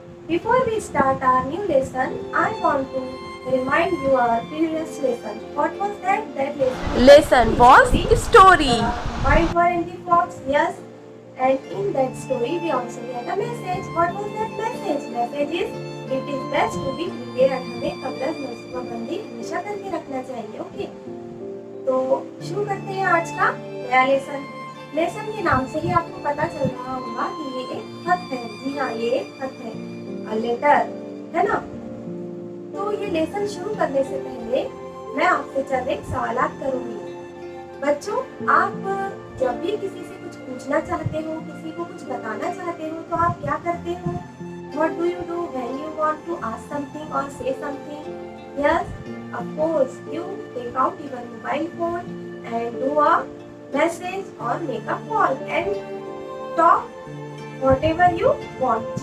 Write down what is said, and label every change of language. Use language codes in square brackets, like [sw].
[en] Before we start our new lesson, I want to remind you our previous lesson. What was that? That lesson? Lesson was story. White War and the Fox, yes. And in that story we also get a message. What was that message? Message is it is best to be prepared. [hi] हमें कब्ज़ नसबंदी हमेशा करके रखना चाहिए. Okay, तो शुरू करते हैं आज का नया लेसन. लेसन के नाम से ही आपको पता चल रहा होगा कि ये एक खत है. जी हाँ, ये एक खत है, [en] a letter, [hi] है ना. तो ये लेसन शुरू करने से पहले मैं आपसे चंद एक सवालात करूंगी. बच्चों, आप जब भी किसी से कुछ पूछना चाहते हो, किसी को कुछ बताना चाहते हो, तो आप क्या करते हो? [en] What do you do when you want to ask something or say something? Yes, of course, you take out your mobile phone and do a message or make a call and talk whatever you want.